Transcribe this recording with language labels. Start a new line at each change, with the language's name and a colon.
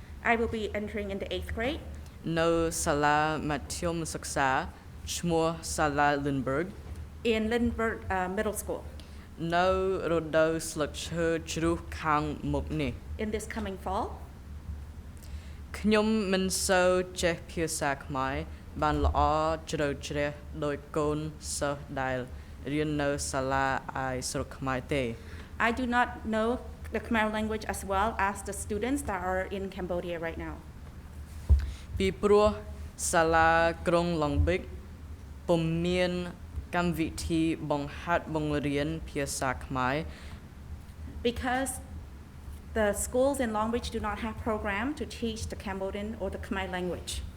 English: I will be entering into 8th grade
Khmer: នៅសាលាមធ្យមសិក្សាឈ្មោះសាលា Lindbergh
English: in Lindbergh Middle School
Khmer: នៅរដូវស្លឹកឈើជ្រុះខាងមុខនេះ
English: in this coming fall.
Khmer: ខ្ញុំមិនសូវចេះភាសាខ្មែរបានល្អជ្រៅជ្រះដោយកូនសិស្សដែលរៀននៅសាលាឯស្រុកខ្មែរទេ
English: I do not know the Khmer language as well as the students that are in Cambodia right now.
Khmer: ពីព្រោះសាលាក្រុង Long Big ពុំមានកម្មវិធីបង្ហាត់បង្រៀនភាសាខ្មែរ
English: Because the schools in Long Beach do not have program to teach the Cambodian or the Khmer language.